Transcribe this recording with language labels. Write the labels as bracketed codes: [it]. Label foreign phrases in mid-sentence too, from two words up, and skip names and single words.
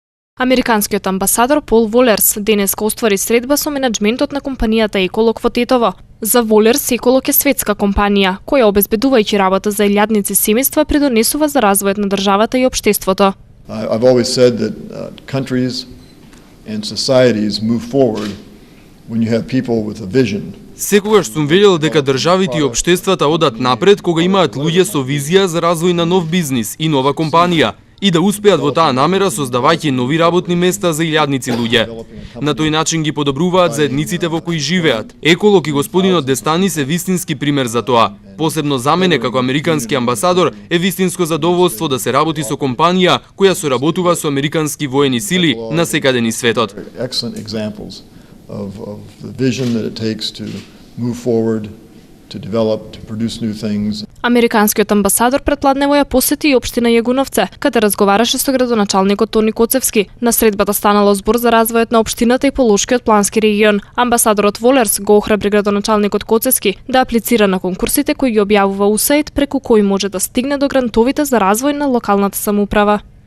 [mk] Американскиот амбасадор Пол Волерс денеска оствари средба со менаџментот на компанијата Еколог во Тетово. За Волерс, Еколог е светска компанија, која обезбедувајќи работа за илјадници семејства придонесува за развојот на државата и општеството. [en] I've always said that countries and societies move forward when you have people with a vision. [mk] Секогаш сум велел дека државите и општествата одат напред кога имаат луѓе со визија за развој на нов бизнис и нова компанија и да успеат во таа намера создавајќи нови работни места за илјадници луѓе. На тој начин ги подобруваат заедниците во кои живеат. Еколог и господинот Дестанис е вистински пример за тоа. Посебно за мене како американски амбасадор е вистинско задоволство да се работи со компанија која соработува со американски воени сили на секаде низ светот. [en] Of the vision that it takes to move forward, to develop, to produce new things. [mk] Американскиот амбасадор предпладнево ја посети и општина Јагуновце, каде разговараше со градоначалникот Тони Коцевски. На средбата станало збор за развојот на општината и Полошкиот плански регион. Амбасадорот Волерс го охрабри градоначалникот Коцевски да аплицира на конкурсите кои ги објавува УСАИД, преку кои може да стигне до грантовите за развој на локалната самоуправа.